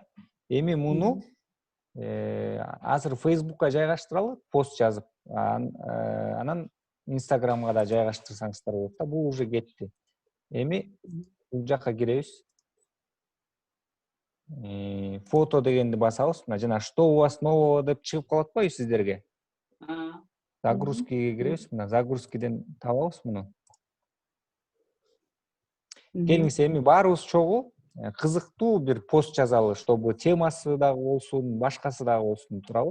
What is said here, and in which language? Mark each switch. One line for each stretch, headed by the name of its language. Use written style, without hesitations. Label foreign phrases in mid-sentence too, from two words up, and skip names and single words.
Kyrgyz: Эми муну азыр Facebook'ка жайгаштыралы, пост жазып, анан Instagram'га да жайгаштырсаңыздар болот да. Бул уже кетти. Эми бул жакка киребиз. Фото дегенди басабыз. Мына жана
Russian: что у вас нового
Kyrgyz: деп чыгып калат го сиздерге. Загрузкиге киребиз. Мына загрузкиден табабыз муну. Келиңиз, эми баарыбыз чогуу кызыктуу бир пост жазалы, чтобы темасы дагы болсун, башкасы дагы болсун, туурабы?